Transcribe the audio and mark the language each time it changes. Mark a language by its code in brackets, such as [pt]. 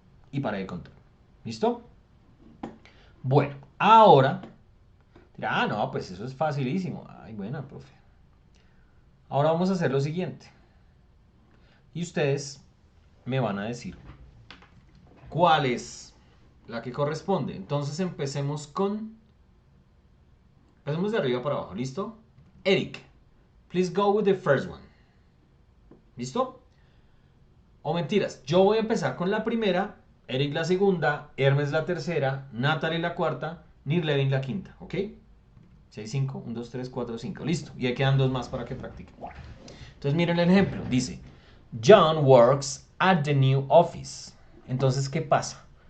[es] Y para de contar. ¿Listo? Bueno, ahora dirá, no, pues eso es facilísimo. Ay, buena, profe. Ahora vamos a hacer lo siguiente. Y ustedes me van a decir cuál es la que corresponde. Entonces empecemos de arriba para abajo, ¿listo? [en] Eric, please go with the first one. [es] ¿Listo? O mentiras, yo voy a empezar con la primera, Eric la segunda, Hermes la tercera, Natalie la cuarta, Nirlevin la quinta, ¿ok? 6, 5, 1, 2, 3, 4, 5, listo. Y ahí quedan dos más para que practiquen. Entonces miren el ejemplo, dice, [en] John works at the new office. [es] Entonces, ¿qué pasa?